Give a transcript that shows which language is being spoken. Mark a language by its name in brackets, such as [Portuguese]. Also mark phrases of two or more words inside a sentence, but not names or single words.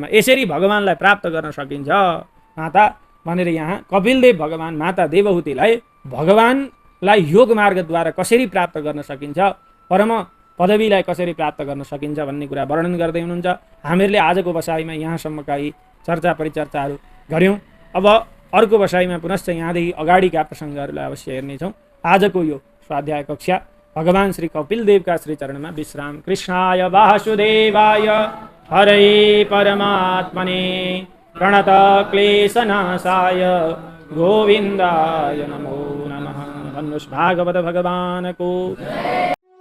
[Nepali] यसरी भगवानलाई प्राप्त गर्न सकिन्छ माता भनेर यहाँ कपिलदेव भगवान माता देवहूतिलाई भगवानलाई योग मार्गद्वारा कसरी प्राप्त गर्न सकिन्छ परम पदवीलाई कसरी प्राप्त गर्न सकिन्छ भन्ने कुरा वर्णन गर्दै हुनुहुन्छ। हामीहरूले आजको बसाइमा यहाँसम्मका यी चर्चा परिचर्चाहरू गऱ्यौँ। अब अर्को बसाइमा पुनश्च यहाँदेखि अगाडिका प्रसङ्गहरूलाई अवश्य हेर्नेछौँ। आजको यो स्वाध्याय कक्षा भगवान श्री कपिलदेवका श्री चरणमा विश्राम। [Sanskrit] कृष्णाय वासुदेवाय हरे परमात्मने प्रणत क्लेशनाशाय गोविन्दाय नमो नमः। [Nepali] धन्योस् भागवत भगवानको।